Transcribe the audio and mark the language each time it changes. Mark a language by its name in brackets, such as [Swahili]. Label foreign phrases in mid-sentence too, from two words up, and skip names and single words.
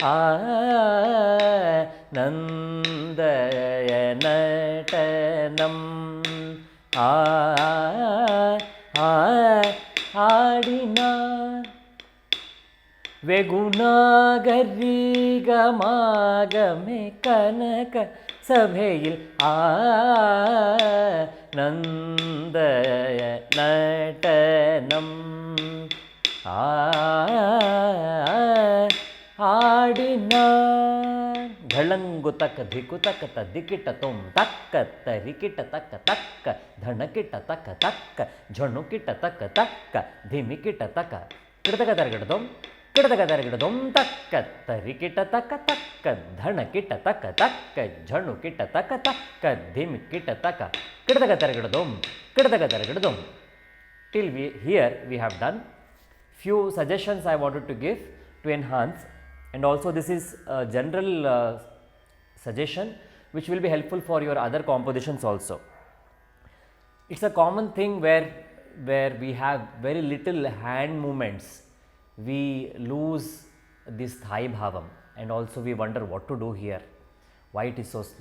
[Tamil] ஆனந்தயநடனம் ஆடினான் வெகுநாகரி கமாகமே கனக சபையில் ஆனந்தயநடனம் ആടിനാൻ ಢಳಂಗುತಕ ಧಿಕುತಕ ದಿಕ್ಕಿಟ ತೊಂ ತಕ್ಕ ತರಿಕಿಟ ತಕ್ಕ ತಕ್ಕ ಧಣಕಿಟ ತಕ್ಕ ತಕ್ಕ ಝಣುಕಿಟ ತಕ್ಕ ತಕ್ಕ ಧಿಮಿಕಿಟ ತಕ್ಕ ಕಿಡತಕ ತರಗಿಡದೊಂ ಕಿಡತಕ ತರಗಿಡದೊಂ ತಕ್ಕ ತರಿಕಿಟ ತಕ್ಕ ತಕ್ಕ ಧಣಕಿಟ ತಕ್ಕ ತಕ್ಕ ಝಣುಕಿಟ ತಕ್ಕ ತಕ್ಕ ಧಿಮಿಕಿಟ ತಕ್ಕ ಕಿಡತಕ ತರಗಿಡದೊಂ ಕಿಡತಕ ತರಗಿಡದೊಂ. [English] Till here we have done. Few suggestions I wanted to give to enhance, and also this is a general suggestion which will be helpful for your other compositions also. It's a common thing where we have very little hand movements, we lose this thai bhavam, and also we wonder what to do here, why it is so slow.